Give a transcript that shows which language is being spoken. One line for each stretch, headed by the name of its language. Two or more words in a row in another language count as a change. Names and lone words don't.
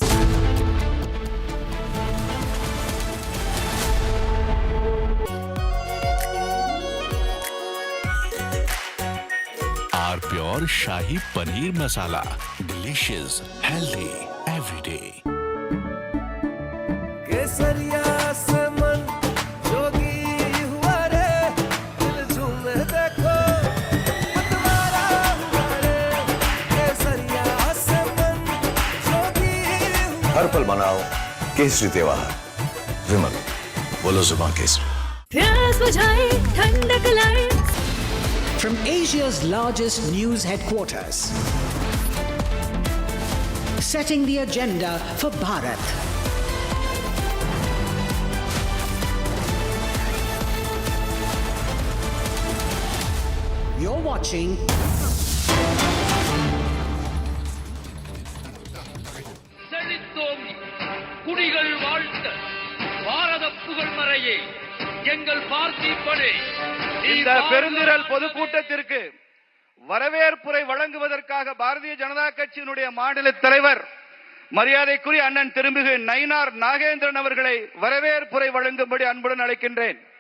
English: our pure Shahi Paneer Masala. Delicious, healthy, every day.
Hindi: हर पल मनाओ केसरी त्योहार। विमल, बोलो जुबान केसरी। प्यास बुझाए, ठंडक लाए।
English: From Asia's largest news headquarters, setting the agenda for Bharat. You're watching
Tamil: குடிகள் வாழ்த்த பாரத புகழ் மறையே எங்கள் பார்த்திபனே. இந்த பெருந்திரள் பொதுக்கூட்டத்திற்கு வரவேற்புரை வழங்குவதற்காக பாரதிய ஜனதா கட்சியினுடைய மாநில தலைவர் மரியாதைக்குரிய அண்ணன் திருமிகு நயினார் நாகேந்திரன் அவர்களை வரவேற்புரை வழங்கும்படி அன்புடன் அழைக்கின்றேன்.